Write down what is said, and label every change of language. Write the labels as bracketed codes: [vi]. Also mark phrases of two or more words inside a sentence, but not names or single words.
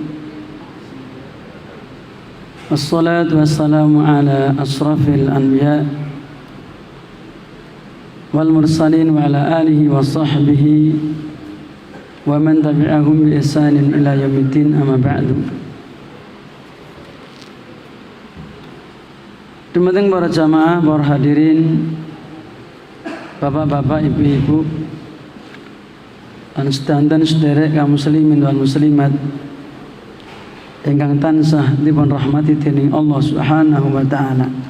[ar] والصلاة والسلام على أشرف الأنبياء والمرسلين وعلى آله وصحبه ومن تبعهم بإحسان إلى يوم الدين، أما بعد. [jv] Dumateng para jamaah, para hadirin, bapak-bapak, ibu-ibu, lan sedanten sederek kaum [ar] المسلمين والمسلمات [jv] ingkang tansah dipun rahmati dening Allah [ar] سبحانه وتعالى.